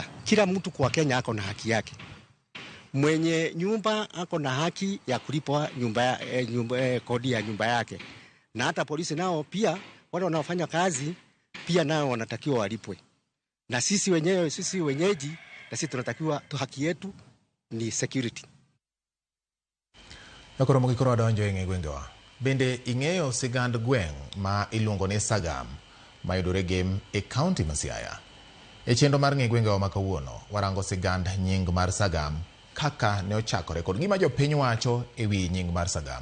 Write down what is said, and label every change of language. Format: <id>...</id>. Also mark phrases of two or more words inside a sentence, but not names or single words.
<sw>Kila mtu kwa Kenya ako na haki yake. Mwenye nyumba ako na haki ya kulipwa kodi ya nyumba yake. Na hata polisi nao pia wale wanaofanya kazi pia nao wanatakiwa walipwe. Na sisi wenyeji na sisi tunatakiwa haki yetu ni security.</sw> <luo>Nakoro mokikoro adonjo e gwengewa. Bende ing'eyo sigand gweng' ma iluongo ni Sagam mayudore Gem e kaunti ma Siaya. E chenro mar gwengewa ma kawuono warango sigand nying mar Sagam kaka ne ochakore kod gima jopiny wacho e wi nying mar Sagam.</luo>